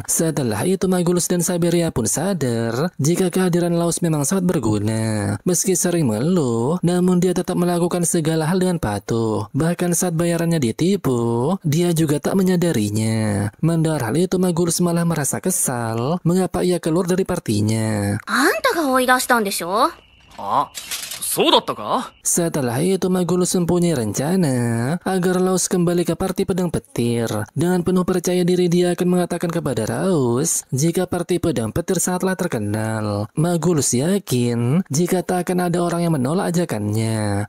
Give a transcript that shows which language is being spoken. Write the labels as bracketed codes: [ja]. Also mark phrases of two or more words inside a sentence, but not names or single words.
[id] Setelah itu, Magulus dan Saberia pun sadar jika kehadiran Raus memang sangat berguna. Meski sering mengeluh, namun dia tetap melakukan segala hal dengan patuh. Bahkan saat bayarannya ditipu, dia juga tak menyadarinya. Mendengar hal itu, Magulus malah merasa kesal mengapa ia keluar dari partinya. [ja] あんたが追い出したんでしょ? あ、そうだったか? [id] Setelah itu, Magulus mempunyai rencana agar Raus kembali ke parti pedang petir. Dengan penuh percaya diri, dia akan mengatakan kepada Raus jika parti pedang petir sangatlah terkenal. Magulus yakin jika tak akan ada orang yang menolak ajakannya.